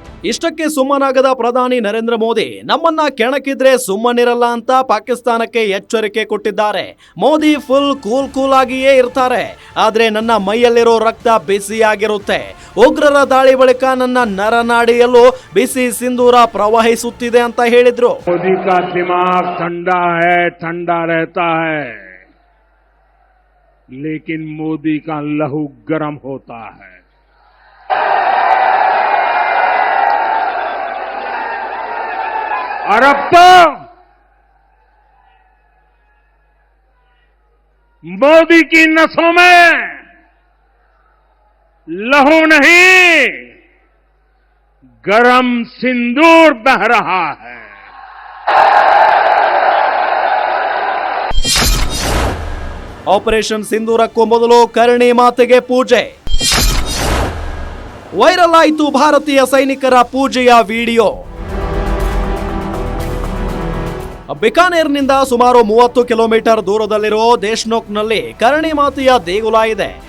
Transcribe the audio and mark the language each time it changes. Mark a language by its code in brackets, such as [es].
[kn] ಇಷ್ಟಕ್ಕೆ ಸುಮ್ಮನಾಗದ ಪ್ರಧಾನಿ ನರೇಂದ್ರ ಮೋದಿ ನಮ್ಮನ್ನ ಕೆಣಕಿದ್ರೆ ಸುಮ್ಮನಿರಲ್ಲ ಅಂತ ಪಾಕಿಸ್ತಾನಕ್ಕೆ ಎಚ್ಚರಿಕೆ ಕೊಟ್ಟಿದ್ದಾರೆ. ಮೋದಿ ಫುಲ್ ಕೂಲ್ ಆಗಿಯೇ ಇರ್ತಾರೆ, ಆದ್ರೆ ನನ್ನ ಮೈಯಲ್ಲಿರೋ ರಕ್ತ ಬಿಸಿಯಾಗಿರುತ್ತೆ. ಉಗ್ರರ ದಾಳಿ ಬಳಿಕ ನನ್ನ ನರನಾಡಿಯಲ್ಲೂ ಬಿಸಿ ಸಿಂಧೂರ ಪ್ರವಹಿಸುತ್ತಿದೆ ಅಂತ ಹೇಳಿದ್ರು. [hi] मोदी का दिमाग ठंडा है, ठंडा रहता है, लेकिन मोदी का लहू गर्म होता है. और अब तो मोदी की नसों में लहू नहीं, गरम सिंदूर बह रहा है. [kn] ಆಪರೇಷನ್ ಸಿಂಧೂರಕ್ಕೂ ಮೊದಲು ಕರ್ಣಿ ಮಾತೆಗೆ ಪೂಜೆ. ವೈರಲ್ ಆಯಿತು ಭಾರತೀಯ ಸೈನಿಕರ ಪೂಜೆಯ ವಿಡಿಯೋ. ಬಿಕಾನೇರ್ನಿಂದ ಸುಮಾರು 30 ಕಿಲೋಮೀಟರ್ ದೂರದಲ್ಲಿರೋ ದೇಶ್ನೋಕ್ನಲ್ಲಿ ಕರ್ಣಿ ಮಾತೆಯ ದೇಗುಲ ಇದೆ.